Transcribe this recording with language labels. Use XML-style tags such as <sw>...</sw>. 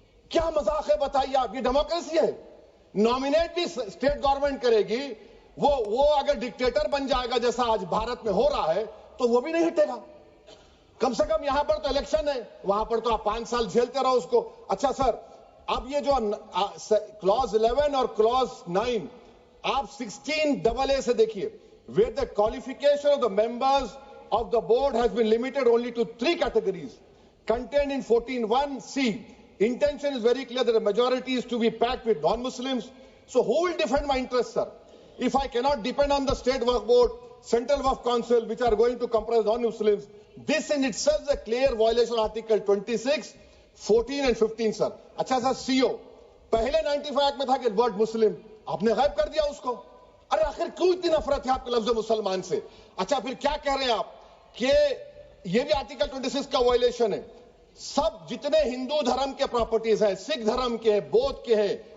<ur>کیا مذاق ہے بتائیے آپ؟ یہ ڈیموکریسی ہے؟ نومینیٹ بھی اسٹیٹ گورنمنٹ کرے گی، وہ اگر ڈکٹیٹر بن جائے گا جیسا آج بھارت میں ہو رہا ہے تو وہ بھی نہیں ہٹے گا۔ کم سے کم یہاں پر تو الیکشن ہے، وہاں پر تو آپ 5 سال جھیلتے رہو اس کو۔ اچھا سر اب یہ جو کلاز 11 اور کلاز 9 آپ 16AA سے دیکھیے،</ur> <en>where the qualification of the members of the board has been limited only to 3 categories contained in 14(1)(c). Intention is very clear that the majority is to be packed with non-Muslims. So who will defend my interests, sir? If I cannot depend on the state waqf board, central waqf council, which are going to comprise non-Muslims, this in itself is a clear violation of Article 26, 14 and 15, sir.</en> <ur>اچھا سر CO پہلے 95 act میں تھا کہ word مسلم، آپ نے غائب کر دیا اس کو۔ ارے آخر کیوں اتنی نفرت ہے آپ کے لفظ مسلمان سے؟ اچھا پھر کیا کہہ رہے ہیں آپ کہ یہ بھی آرٹیکل 26 کا وائلیشن ہے؟ سب جتنے ہندو دھرم کے پراپرٹیز ہیں، سکھ دھرم کے ہیں، بودھ کے ہیں،</ur>